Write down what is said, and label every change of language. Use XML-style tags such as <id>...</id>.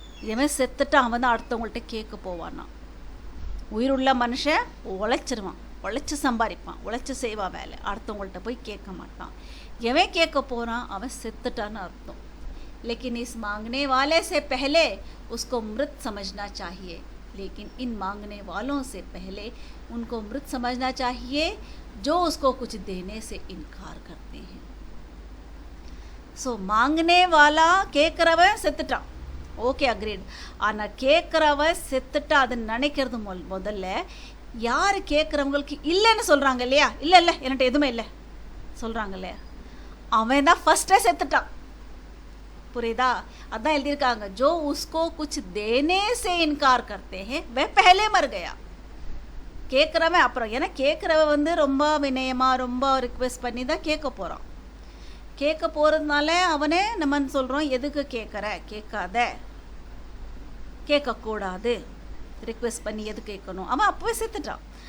<ta>இவன் செத்துட்டு அவன் தான் அடுத்தவங்கள்ட்ட கேட்க போவானா. உயிருள்ள மனுஷன் உழைச்சிருவான், உழைச்சி சம்பாதிப்பான், உழைச்சி செய்வான் வேலை, அடுத்தவங்கள்ட்ட போய் கேட்க மாட்டான். எவன் கேட்க போகிறான் அவன் செத்துட்டான்னு அர்த்தம்.</ta> <hi>लेकिन इस मांगने वाले से पहले उसको मृत समझना चाहिए. लेकिन इन मांगने वालों से पहले उनको मृत समझना चाहिए जो उसको कुछ देने से इनकार करते हैं. सो मांगने वाला</hi> <ta>கேட்குறவன் செத்துட்டான், ஓகே அக்ரீட். ஆனால் கேட்குறவன் செத்துட்டா அதை நினைக்கிறது முதல்ல. யார் கேட்குறவங்களுக்கு இல்லைன்னு சொல்கிறாங்க இல்லையா, இல்லை என்கிட்ட எதுவுமே இல்லை சொல்கிறாங்க இல்லையா, அவன் தான் ஃபஸ்ட்டே செத்துட்டான். புரியுதா? அதான் எழுதியிருக்காங்க,</ta> <hi>जो उसको कुछ देने से इनकार करते हैं वह पहले मर गया.</hi> <ta>கேட்குறவன் அப்புறம், ஏன்னா கேட்குறவன் ரொம்ப வினயமாக ரொம்ப ரிக்வெஸ்ட் பண்ணி தான் கேட்க போகிறான். கேட்க போகிறதுனால அவனே நம்ம சொல்கிறோம், எதுக்கு கேட்குற, கேட்காத, கேட்கக்கூடாது, ரிக்வெஸ்ட் பண்ணி எது கேட்கணும். அவன் அப்போவே செத்துட்டான்.</ta>